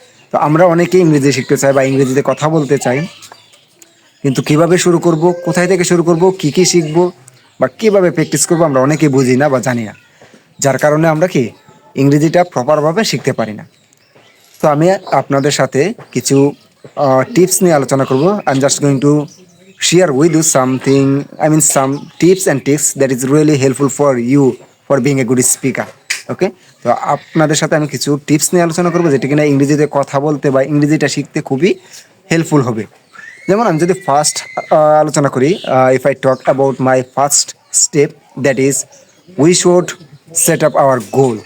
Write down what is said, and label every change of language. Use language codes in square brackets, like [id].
[bn] তো আমরা অনেকে ইংরেজি শিখতে চাই বা ইংরেজিতে কথা বলতে চাই, কিন্তু কিভাবে শুরু করব, কোথায় থেকে শুরু করব, কি কি শিখব বা কিভাবে প্র্যাকটিস করব আমরা অনেকে বুঝি না বা জানি না, যার কারণে আমরা কি ইংরেজিটা প্রপারভাবে শিখতে পারি না। তো আমি আপনাদের সাথে কিছু টিপস নিয়ে আলোচনা করব। [en] I am just going to share with you something, some tips and tricks that is really helpful for you for being a good speaker. [bn] ওকে, তো আপনাদের সাথে আমি কিছু টিপস নিয়ে আলোচনা করবো যেটা কিনা ইংরেজিতে কথা বলতে বা ইংরেজিটা শিখতে খুবই হেল্পফুল হবে। যেমন আমি যদি ফার্স্ট আলোচনা করি, [en] If I talk about my first step, that is we should set up our goal.